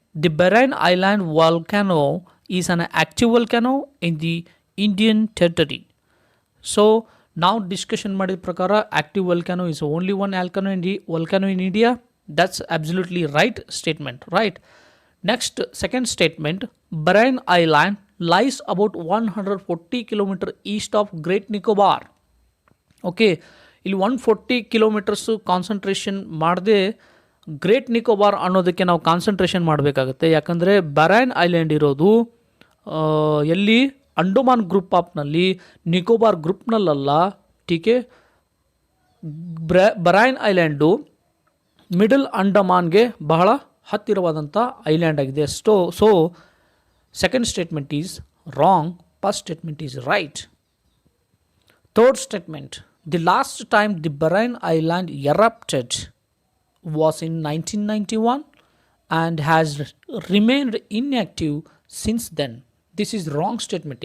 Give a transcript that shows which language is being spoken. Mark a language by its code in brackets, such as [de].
[en] The Barren Island volcano is an active volcano in the Indian territory. So [kn] ನಾವು discussion ಮಾಡಿದ ಪ್ರಕಾರ [en] Active volcano is only one volcano in India. That's absolutely right statement, right? Next, second statement, Bahrain Island lies about 140 km east of Great Nicobar. [kn] Okay, ಇಲ್ಲಿ 140 kilometres concentration ಮಾಡದೆ great Nicobar ಅನ್ನೋದಕ್ಕೆ ನಾವು concentration ಮಾಡಬೇಕಾಗುತ್ತೆ. ಯಾಕಂದರೆ ಬರೈನ್ island ಇರೋದು ಎಲ್ಲಿ? Andaman group ಆಫ್ನಲ್ಲಿ, Nicobar ಗ್ರೂಪ್ನಲ್ಲ. ಟೀಕೆ, ಬರೈನ್ island middle ಅಂಡಮಾನ್ಗೆ ಬಹಳ ಹತ್ತಿರವಾದಂಥ ಐಲ್ಯಾಂಡ್ ಆಗಿದೆ. [en] So second statement is wrong. First statement is right. Third statement, the last time the Bahrain Island erupted was in 1991 and has remained inactive since then. This is wrong statement.